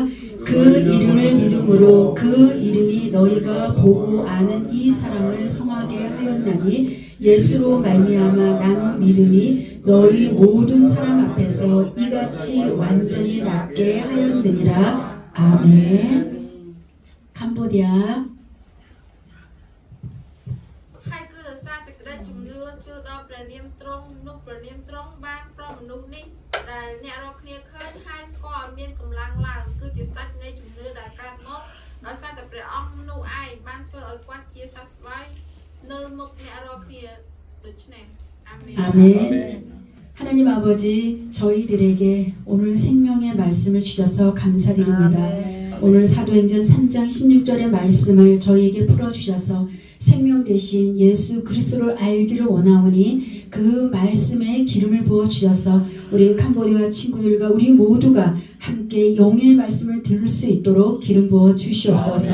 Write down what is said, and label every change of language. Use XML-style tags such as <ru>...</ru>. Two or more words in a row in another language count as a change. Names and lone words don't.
<ko>그 이름을 믿음으로 그 이름이 너희가 보고 아는 이 사람을 성하게 하였나니 예수로 말미암아 난 믿음이 너희 모든 사람 앞에서 이같이 완전히 낫게 하였느니라. 아멘. 캄보디아.</ko> <km>ហើយគឺដោយសារសេចក្តីជំនឿជឿដល់ព្រះនាមទ្រង់នោះព្រះនាមទ្រង់បានប្រោសមនុស្សនេះដែលអ្នករាល់គ្នាឃើញហើយស្គាល់ឲ្យមានកម្លាំងឡើងគឺជាស្ដេចនៃជំនឿដែលកើតមកដោយសារតែព្រះអង្គនោះឯងបានធ្វើឲ្យគាត់ជាសះស្បើយនៅមុខអ្នករាល់គ្នាដូច្នេះអាមែន</km> <ko>아멘. 하나님 아버지, 저희들에게 오늘 생명의 말씀을 주셔서 감사드립니다. 오늘 사도행전 3장 16절의 말씀을 저희에게 풀어주셔서 생명 대신 예수 그리스도를 알기를 원하오니 그 말씀에 기름을 부어주셔서 우리 캄보디아 친구들과 우리 모두가 함께 영의 말씀을 들을 수 있도록 기름 부어 주시옵소서.</ko>